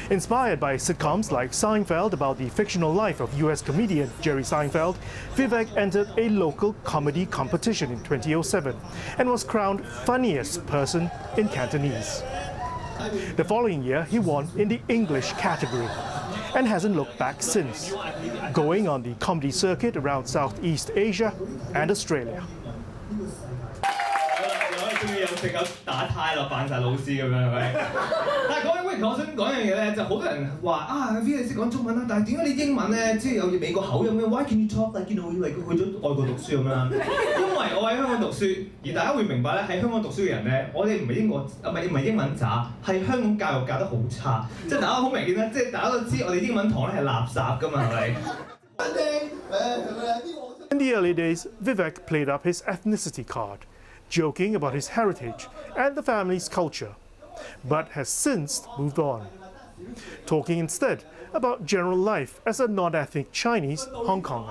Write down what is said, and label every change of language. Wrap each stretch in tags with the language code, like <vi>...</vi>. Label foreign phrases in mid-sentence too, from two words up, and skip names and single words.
<en>Inspired by sitcoms like Seinfeld about the fictional life of US comedian Jerry Seinfeld, Vivek entered a local comedy competition in 2007 and was crowned funniest person in Cantonese. The following year, he won in the English category and hasn't looked back since, going on the comedy circuit around Southeast Asia and Australia.</en> <yue>終於有隻狗打呔咯，扮晒老師咁樣係咪？但係講起喂，我想講樣嘢咧，就好多人話啊 ，V 你識講中文啦，但係點解你英文咧，即係有美國口音嘅 ？</yue> <en>Why can you talk like you know like</en> <yue>去咗外國讀書咁樣？因為我喺香港讀書，而大家會明白咧，喺香港讀書嘅人咧，我哋唔係英文渣，係香港教育教得好差，即係大家好明顯咧，即係大家都知我哋英文堂咧係垃圾㗎嘛，係咪？</yue> <en>In the early days, Vivek played up his ethnicity card, joking about his heritage and the family's culture, but has since moved on, talking instead about general life as a non-ethnic Chinese Hong Konger.</en>